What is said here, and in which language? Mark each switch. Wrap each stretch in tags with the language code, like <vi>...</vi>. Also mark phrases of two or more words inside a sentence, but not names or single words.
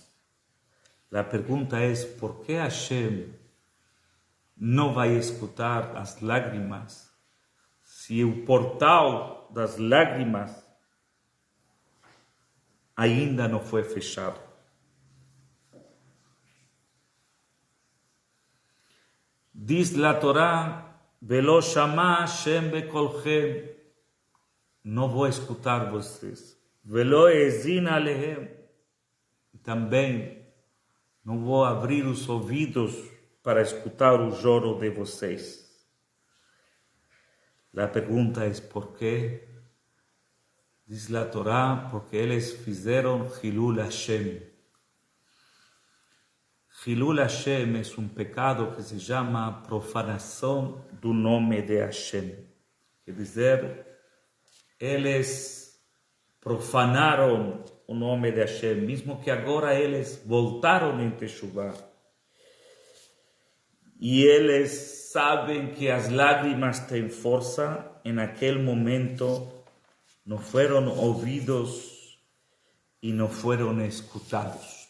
<pt>A pergunta é, por que Hashem não vai escutar as lágrimas se o portal das lágrimas ainda não foi fechado? Diz a Torá,</pt> <he>ולא שמע השם בקולכם,</he> <pt>não vou escutar vocês.</pt> <he>ולא האזין אליהם,</he> <pt>também não vou abrir os ouvidos para escutar o choro de vocês. A pergunta é, por quê?</pt> <es>Dice la Torá, porque ellos fizeron</es> <he>חילול השם. חילול השם</he> <es>es un pecado que se llama profanación del nombre de Hashem. Es decir, ellos profanaron</es> <pt>o nome de Hashem, mesmo que agora eles voltaram em Teshuvah. E eles sabem que as lágrimas têm força, em aquele momento não foram ouvidos e não foram escutados.</pt>